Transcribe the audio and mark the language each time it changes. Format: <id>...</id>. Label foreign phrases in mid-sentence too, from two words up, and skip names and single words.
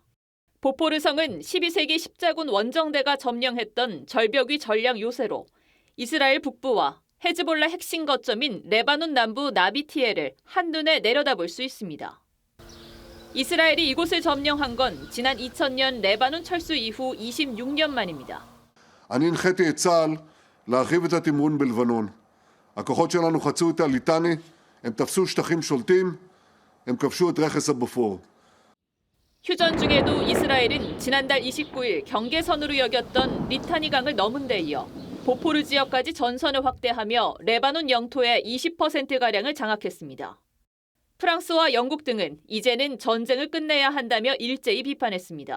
<ko>보포르성은 12세기 십자군 원정대가 점령했던 절벽 위 전략 요새로 이스라엘 북부와 헤즈볼라 핵심 거점인 레바논 남부 나비티에를 한눈에 내려다볼 수 있습니다. 이스라엘이 이곳을 점령한 건 지난 2000년 레바논 철수 이후 26년 만입니다.</ko> <he>אני הנחיתי את צה"ל להרחיב את התמרון בלבנון. הכוחות שלנו חצו את הליטני, הם תפסו שטחים שולטים, הם כבשו את רכס הבופור.</he> <ko>휴전 중에도 이스라엘은 지난달 29일 경계선으로 여겼던 리타니 강을 넘은 데 이어 보포르 지역까지 전선을 확대하며 레바논 영토의 20%가량을 장악했습니다. 프랑스와 영국 등은 이제는 전쟁을 끝내야 한다며 일제히 비판했습니다.</ko>